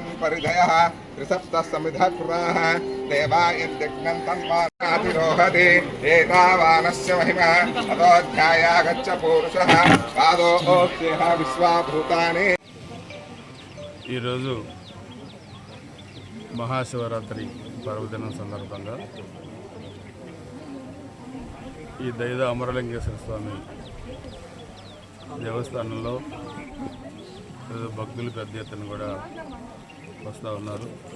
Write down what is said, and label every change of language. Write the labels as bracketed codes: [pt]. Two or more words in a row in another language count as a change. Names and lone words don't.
[sa] परिधयः त्रिसप्तः समिधः कृताः देवा यद्यज्ञं तन्मानातिरोहति एतावानस्य महिमा अतोऽध्यायागच्छ पूरुषः पादोऽस्येह विश्वाभूतानि। [te] ఈరోజు మహాశివరాత్రి పర్వదినం సందర్భంగా ఈ దైద అమరలింగేశ్వర స్వామి దేవస్థానంలో భక్తులు పెద్ద ఎత్తున కూడా వస్తూ ఉన్నారు.